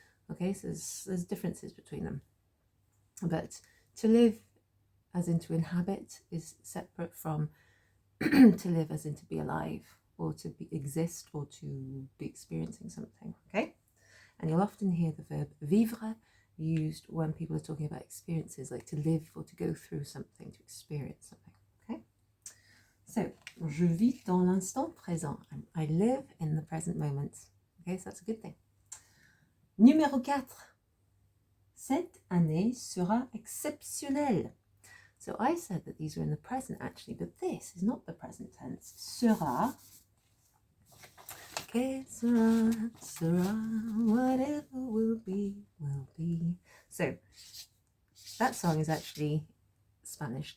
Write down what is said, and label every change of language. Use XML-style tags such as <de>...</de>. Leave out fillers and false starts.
<en>Okay, so there's differences between them. But to live as in to inhabit is separate from to live as in to be alive or to exist or to be experiencing something, okay? And you'll often hear the verb vivre used when people are talking about experiences, like to live or to go through something, to experience something, okay?</en> <fr>So, je vis dans l'instant présent.</fr> <en>I live in the present moment. Okay, so that's a good thing.</en> <fr>Numéro 4. Cette année sera exceptionnelle.</fr> <en>So I said that these are in the present actually, but this is not the present tense. Sera.</en> <es>Que sera, sera,</es> <en>whatever will be, will be. So that song is actually Spanish.</en>